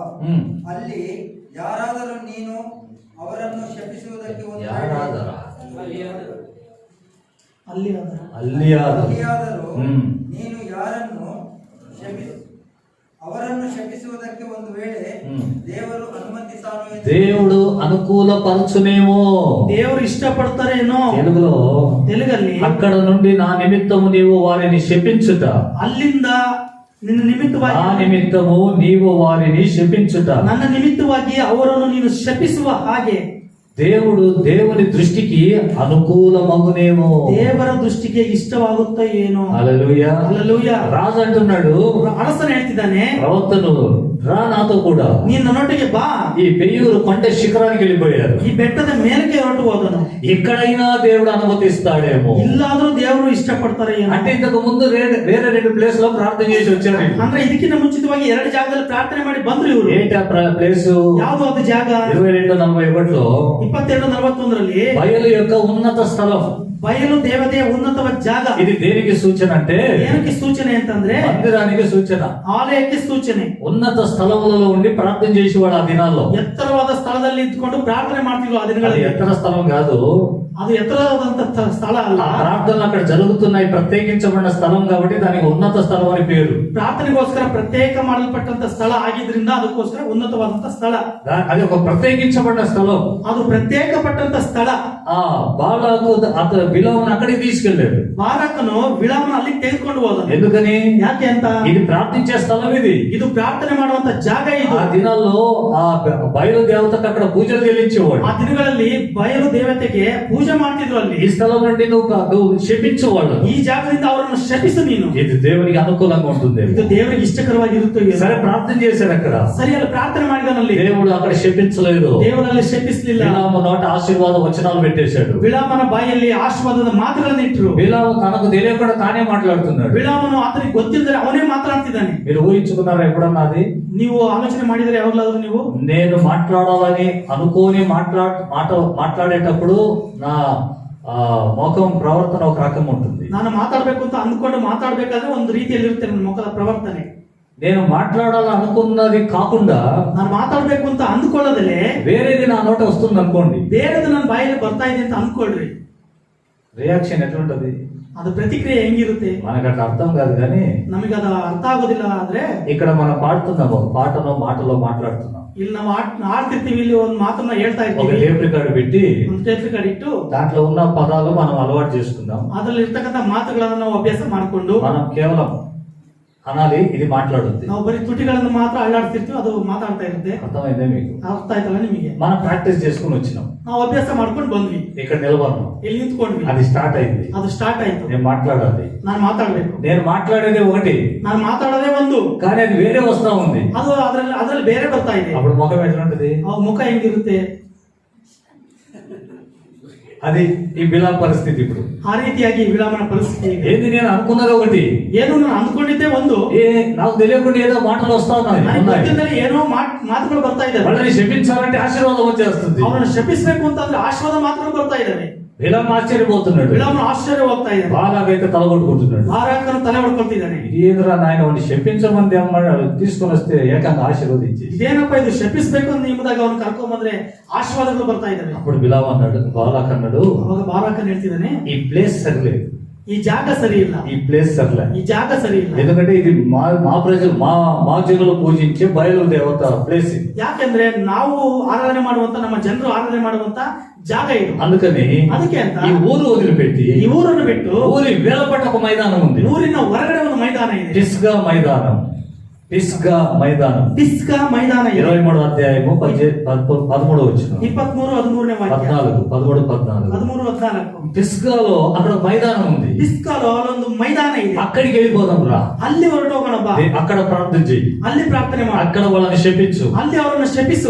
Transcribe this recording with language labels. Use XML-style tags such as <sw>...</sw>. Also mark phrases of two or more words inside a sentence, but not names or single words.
<kn>ಅಲ್ಲಿ ಯಾರಾದರೂ ನೀನು ಅವರನ್ನು ಶಪಿಸುವುದಕ್ಕೆ ಒಂದು ಅಲ್ಲಿಯಾದರೂ ನೀನು ಅವರನ್ನು ಶಪಿಸುವುದಕ್ಕೆ ಒಂದು ವೇಳೆ ದೇವರು ಅನುಮತಿಸಾನು ಎಂದು</kn> <te>దేవుడు అనుకూలపరచునేమో. దేవుడు ఇష్టపడతారేనో. తెలుగಲ್ಲಿ అక్కడ నుండి నా నిమిత్తము నీవు వారిని శపించుట,</te> <kn>ಅಲ್ಲಿಂದ ನಿನ್ನ ನಿಮಿತ್ತವಾಗಿ,</kn> <te>నా నిమిత్తము నీవు వారిని శపించుట,</te> <kn>ನನ್ನ ನಿಮಿತ್ತವಾಗಿ ಅವರನ್ನು ನೀನು ಶಪಿಸುವ ಹಾಗೆ</kn> <te>దేవుడు దేవుని దృష్టికి అనుకూలమగునేమో.</te> <kn>ದೇವರ ದೃಷ್ಟಿಗೆ ಇಷ್ಟವಾಗುತ್ತಾ ಏನೋ.</kn> <te>హల్లెలూయా. హల్లెలూయా. రాజు అంటున్నాడు,</te> <kn>ಅರಸನು ಹೇಳ್ತಿದ್ದಾನೆ,</kn> <te>ప్రవక్తను రా నాతో కూడా.</te> <kn>ನೀನು ನನ್ನೊಟ್ಟಿಗೆ ಬಾ.</kn> <te>ఈ పెయ్యూరు కొండ శిఖరానికి వెళ్ళిపోయారు.</te> <kn>ಈ ಬೆಟ್ಟದ ಮೇಲಕ್ಕೆ ಹೊರಟು ಹೋದನು.</kn> <te>ఎక్కడైనా దేవుడు అనుమతిస్తాడేమో.</te> <kn>ಇಲ್ಲಾದ್ರೂ ದೇವರು ಇಷ್ಟಪಡ್ತಾರೆ ಏನೋ.</kn> <te>అంటే ఇంతకు ముందు వేరే 2 ప్లేస్ లో ప్రార్థన చేసి వచ్చారు.</te> <kn>ಅಂದ್ರೆ ಇದಕ್ಕಿಂತ ಮುಂಚಿತವಾಗಿ 2 ಜಾಗದಲ್ಲಿ ಪ್ರಾರ್ಥನೆ ಮಾಡಿ ಬಂದ್ರು ಇವರು.</kn> <te>ఏంటి ఆ ప్లేస్?</te> <kn>ಯಾವುದು ಅದು ಜಾಗ?</kn> <te>22:41లో</te> <kn>22:41ರಲ್ಲಿ</kn> <te>బయలు యొక్క ఉన్నత స్థలం,</te> <kn>బయలు దేవತೆಯ ಉನ್ನತವಾದ ಜಾಗ.</kn> <te>ఇది దేనికి సూచన అంటే,</te> <kn>ಏನಕ್ಕೆ ಸೂಚನೆ ಅಂತಂದ್ರೆ</kn> <te>మందిరానికి సూచన.</te> <kn>ಆಲಯಕ್ಕೆ ಸೂಚನೆ.</kn> <te>ఉన్నత స్థలములలో ఉండి ప్రార్థన చేసేవాడు ఆ దినాల్లో.</te> <kn>ಎತ್ತರವಾದ ಸ್ಥಳದಲ್ಲಿ ಇದ್ಕೊಂಡು ಪ್ರಾರ್ಥನೆ ಮಾಡ್ತಿದ್ರು ಆ</kn> <te>అది</te> <kn>ದಿನಗಳಲ್ಲಿ.</kn> <te>ఎత్తర స్థలం కాదు,</te> <kn>ಅದು ಎತ್ತರವಾದಂತ ಸ್ಥಳ ಅಲ್ಲ.</kn> <te>ఆ ప్రార్థనలు అక్కడ జరుగుతున్నాయి, ప్రత్యేకించబడిన స్థలం కాబట్టి దానికి ఉన్నత స్థలం అని పేరు.</te> <kn>ಪ್ರಾರ್ಥನೆಗೋಸ್ಕರ ಪ್ರತ್ಯೇಕ ಮಾಡಲ್ಪಟ್ಟಂತ ಸ್ಥಳ ಆಗಿದ್ರಿಂದ ಅದಕ್ಕೋಸ್ಕರ ಉನ್ನತವಾದಂತ ಸ್ಥಳ.</kn> <te>అది ఒక ప్రత్యేకించబడిన స్థలం.</te> <kn>ಅದು ಪ್ರತ್ಯೇಕಪಟ್ಟಂತ ಸ್ಥಳ.</kn> <te>ఆ బాలాకు అతను బిలామును అక్కడికి తీసుకెళ్ళాడు.</te> <kn>ಬಾಲಕನು ಬಿಳಾಮನ ಅಲ್ಲಿಗೆ ತೆಗೆದುಕೊಂಡು ಹೋದನು.</kn> <te>ఎందుకని?</te> <kn>ಯಾಕೆ ಅಂತ?</kn> <te>ఇది ప్రార్థించే స్థలం, ఇది</te> <kn>ಪ್ರಾರ್ಥನೆ ಮಾಡುವಂತ ಜಾಗ ಇದು.</kn> <te>ఆ దినాల్లో ఆ బయలు దేవతకు అక్కడ పూజలు చెల్లించేవాడు.</te> <kn>ಆ ದಿನಗಳಲ್ಲಿ ಬಯಲು ದೇವತೆಗೆ ಪೂಜೆ ಮಾಡ್ತಿದ್ರು ಅಲ್ಲಿ.</kn> <te>ఈ స్థలం నుండి నువ్వు శపించేవాళ్ళు.</te> <kn>ಈ ಜಾಗದಿಂದ ಅವರನ್ನು ಶಪಿಸು ನೀನು.</kn> <te>ఇది దేవునికి అనుకూలంగా ఉంటుంది,</te> <kn>ಇದು ದೇವರಿಗೆ ಇಷ್ಟಕರವಾಗಿರುತ್ತದೆ.</kn> <te>సరే ప్రార్థన చేశారు అక్కడ.</te> <kn>ಸರಿ, ಅಲ್ಲಿ ಪ್ರಾರ್ಥನೆ ಮಾಡಿದನಲ್ಲಿ</kn> <te>దేవుడు అక్కడ శపించలేదు.</te> <kn>ದೇವರಲ್ಲಿ ಶಪಿಸಲಿಲ್ಲ.</kn> <te>బిలాము నోట ఆశీర్వాద వచనాలు పెట్టేశాడు.</te> <kn>ಬಿಳಾಮನ ಬಾಯಲ್ಲಿ ಆಶೀರ್ವಾದದ ಮಾತುಗಳನ್ನು ಇಟ್ಟರು.</kn> <te>బిలాము తనకు తెలియకుండా తానే మాట్లాడుతున్నాడు.</te> <kn>ಬಿಳಾಮನು ಆತನಿಗೆ ಗೊತ್ತಿಲ್ಲದೆ ಅವನೇ ಮಾತನಾಡ್ತಿದ್ದಾನೆ.</kn> <te>మీరు ఊహించుకున్నారా ఎప్పుడన్నా అది?</te> <kn>ನೀವು ಆಲೋಚನೆ ಮಾಡಿದರೆ ಯಾವಾಗಲಾದ್ರೂ ನೀವು?</kn> <te>నేను మాట్లాడాలని అనుకోని మాట్లాడేటప్పుడు నా ముఖం ప్రవర్తన ఒక రకం ఉంటుంది.</te> <kn>ನಾನು ಮಾತಾಡ್ಬೇಕು ಅಂತ ಅಂದ್ಕೊಂಡು ಮಾತಾಡ್ಬೇಕಾದ್ರೆ ಒಂದು ರೀತಿಯಲ್ಲಿ ಇರುತ್ತೆ ನನ್ನ ಮುಖದ ಪ್ರವರ್ತನೆ.</kn> <te>నేను మాట్లాడాలనుకున్నది కాకుండా</te> <kn>ನಾನು ಮಾತಾಡ್ಬೇಕು ಅಂತ ಅಂದ್ಕೊಳ್ಳೋದಲ್ಲೇ</kn> <te>వేరేది నా నోట వస్తుంది అనుకోండి,</te> <kn>ಬೇರೆದು ನನ್ನ ಬಾಯಲ್ಲಿ ಬರ್ತಾ ಇದೆ ಅಂತ ಅಂದ್ಕೊಳ್ರಿ.</kn> <te>రియాక్షన్ ఎట్లుంటది?</te> <kn>ಅದು ಪ್ರತಿಕ್ರಿಯೆ ಹೆಂಗಿರುತ್ತೆ?</kn> <te>మనకు అట్లా అర్థం కాదు, కానీ</te> <kn>ನಮಗೆ ಅದು ಅರ್ಥ ಆಗೋದಿಲ್ಲ. ಆದ್ರೆ</kn> <te>ఇక్కడ మనం పాడుతున్నాము, పాటలో మాటలో మాట్లాడుతున్నాం.</te> <kn>ಇಲ್ಲಿ ನಾವು ಆಡ್ತಿರ್ತೀವಿ, ಇಲ್ಲಿ ಒಂದು ಮಾತನ್ನ ಹೇಳ್ತಾ</kn> <te>ఒక</te> <kn>ಇರ್ತೀವಿ,</kn> <en>tape record</en> <te>పెట్టి</te> <kn>ಒಂದು</kn> <en>tape record</en> <kn>ಇಟ್ಟು</kn> <te>దాంట్లో ఉన్న పదాలు మనం అలవాటు చేసుకుందాం.</te> <kn>ಅದ್ರಲ್ಲಿ ಇರ್ತಕ್ಕಂಥ ಮಾತುಗಳನ್ನ ನಾವು ಅಭ್ಯಾಸ ಮಾಡಿಕೊಂಡು</kn> <te>మనం కేవలం అనాలి, ఇది మాట్లాడుద్ది.</te> <kn>ನಾವು ಬರೀ ತುಟಿಗಳನ್ನು ಮಾತ್ರ ಅಳ್ಳಾಡ್ತಿರ್ತೀವಿ, ಅದು ಮಾತಾಡ್ತಾ ಇರುತ್ತೆ.</kn> <te>అర్థమైందే మీకు?</te> <kn>ಅರ್ಥ ಆಯ್ತಲ್ಲ ನಿಮಗೆ?</kn> <te>మనం ప్రాక్టీస్ చేసుకుని వచ్చినాం,</te> <kn>ನಾವು ಅಭ್ಯಾಸ ಮಾಡ್ಕೊಂಡು ಬಂದ್ವಿ,</kn> <te>ఇక్కడ నిలబడినాం,</te> <kn>ಇಲ್ಲಿ ನಿಂತ್ಕೊಂಡ್ವಿ,</kn> <te>అది స్టార్ట్ అయింది.</te> <kn>ಅದು ಸ್ಟಾರ್ಟ್ ಆಯ್ತು.</kn> <te>నేను మాట్లాడాలి,</te> <kn>ನಾನು ಮಾತಾಡ್ಬೇಕು.</kn> <te>నేను మాట్లాడేది ఒకటి</te> <kn>ನಾನು ಮಾತಾಡೋದೇ ಒಂದು,</kn> <te>కానీ అది వేరే వస్తా ఉంది.</te> <kn>ಅದು ಅದ್ರಲ್ಲಿ ಬೇರೆ ಬರ್ತಾ ಇದೆ.</kn> <te>అప్పుడు ముఖం ఎట్లుంటది?</te> <kn>ಅವ್ ಮುಖ ಹೆಂಗಿರುತ್ತೆ?</kn> <te>అది ఈ బిలాం పరిస్థితి. ఇప్పుడు</te> <kn>ಆ ರೀತಿಯಾಗಿ ವಿಳಂಬನ ಪರಿಸ್ಥಿತಿ ಇದೆ.</kn> <te>ఏంది, నేను అనుకున్నది ఒకటి,</te> <kn>ಏನು ನಾನು ಅಂದ್ಕೊಂಡಿದ್ದೆ ಒಂದು,</kn> <te>నాకు తెలియకుండా ఏదో మాటలు వస్తా ఉన్నాయి.</te> <kn>ನನಗೆ ಗೊತ್ತಿಲ್ಲದೆ ಏನೋ ಮಾತುಗಳು ಬರ್ತಾ ಇದ್ದಾವೆ.</kn> <te>వాళ్ళని శపించాలంటే ఆశీర్వాదం వచ్చేస్తుంది.</te> <kn>ಅವರನ್ನು ಶಪಿಸಬೇಕು ಅಂತಂದ್ರೆ ಆಶೀರ್ವಾದ ಮಾತುಗಳು ಬರ್ತಾ ಇದ್ದಾವೆ.</kn> <te>బిలాం ఆశ్చర్యపోతున్నాడు,</te> <kn>ವಿಳಂಬನ ಆಶ್ಚರ್ಯ ಹೋಗ್ತಾ ಇದ್ದಾನೆ.</kn> <te>బాలాకైతే తలగొట్టుకుంటున్నాడు.</te> <kn>ಬಾರಾಕನು ತಲೆ ಹೊಡ್ಕೊಳ್ತಿದ್ದಾನೆ.</kn> <te>ఇదేంద్రా నాయన, వాడిని శపించమంది తీసుకొని వస్తే ఏకంగా ఆశీర్వదించి,</te> <kn>ಇದೇನಪ್ಪ ಇದು ಶಪಿಸಬೇಕು ಅಂತ ನಿಮ್ಮದಾಗ ಅವನು ಕರ್ಕೊಂಡ್ ಬಂದ್ರೆ ಆಶೀರ್ವಾದಗಳು ಬರ್ತಾ ಇದ್ದಾವೆ.</kn> <te>అప్పుడు బిలాం అన్నాడు, బాలాక్ అన్నాడు,</te> <kn>ಅವಾಗ ಬಾರಾಕನ್ ಹೇಳ್ತಿದ್ದಾನೆ,</kn> <te>ఈ ప్లేస్ సరిలేదు,</te> <kn>ಈ ಜಾಗ ಸರಿ ಇಲ್ಲ,</kn> <te>ఈ ప్లేస్ సరిలే,</te> <kn>ఈ ಜಾಗ సರಿ ಇಲ್ಲ.</kn> <te>ఎందుకంటే ఇది మా ప్రజలు మా జనులు పూజించే బయలు దేవత ప్లేస్ ఇది.</te> <kn>ಯಾಕೆಂದ್ರೆ ನಾವು ಆರಾಧನೆ ಮಾಡುವಂತ, ನಮ್ಮ ಜನರು ಆರಾಧನೆ ಮಾಡುವಂತ ಜಾಗ ಇದು.</kn> <te>అందుకని</te> <kn>ಅದಕ್ಕೆ ಅಂತ</kn> <te>ఈ ఊరు వదిలిపెట్టి</te> <kn>ಈ ಊರನ್ನು ಬಿಟ್ಟು</kn> <te>ఊరి వేలపట్ట ఒక మైదానం ఉంది,</te> <kn>ಊರಿನ ಹೊರಗಡೆ ಒಂದು ಮೈದಾನ ಇದೆ.</kn> <te>పిస్గా మైదానం, పిస్గా మైదానం.</te> <kn>ಪಿಸ್ಗಾ ಮೈದಾನ ಇದೆ.</kn> <te>23వ అధ్యాయము 13వ వచనం,</te> <kn>23-13ನೇ ವಾಕ್ಯ,</kn> <te>14, 13, 14.</te> <kn>13-14.</kn> <te>పిస్గాలో అక్కడ ఒక మైదానం ఉంది,</te> <kn>ಪಿಸ್ಗಾలో ಅಲ್ಲೊಂದು ಮೈದಾನ ಇದೆ.</kn> <te>అక్కడికి వెళ్ళిపోదాం రా,</te> <kn>ಅಲ್ಲಿ ಹೊರಟೋಗೋಣ ಬಾ,</kn> <te>అక్కడ ప్రార్థన చెయ్యి,</te> <kn>ಅಲ್ಲಿ ಪ್ರಾರ್ಥನೆ ಮಾಡು,</kn> <te>అక్కడ వాళ్ళని శపించు.</te> <kn>ಅಲ್ಲಿ ಅವರನ್ನು ಶಪಿಸು.</kn>